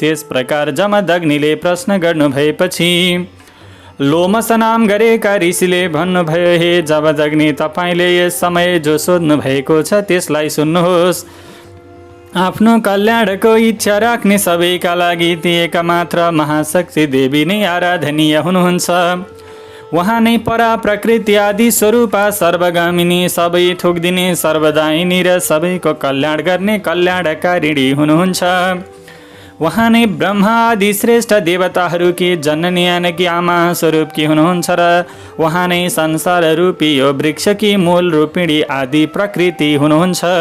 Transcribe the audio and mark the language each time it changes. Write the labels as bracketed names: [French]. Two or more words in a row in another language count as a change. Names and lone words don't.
[Nepali] यस प्रकार जमदग्निले प्रश्न गर्नुभएपछि लोमस नाम गरेका ऋषिले भन्नुभयो, हे जमदग्नि, तपाईँले यस समय जो सोध्नु भएको छ त्यसलाई सुन्नुहोस्। आफ्नो कल्याणको इच्छा राख्ने सबैका लागि ती एकमात्र महाशक्ति देवी नै आराधनीय हुनुहुन्छ। उहाँ नै परा प्रकृति आदि स्वरूपा सर्वगामिनी, सबै थोक दिने सर्वदायिनी र सबैको कल्याण गर्ने कल्याणकारिणी हुनुहुन्छ। उहाँ नै ब्रह्मा आदि श्रेष्ठ देवताहरूकी जननी यानकी आमा स्वरूपकी हुनुहुन्छ र उहाँ नै संसार रूपी यो वृक्षकी मूल रूपिणी आदि प्रकृति हुनुहुन्छ।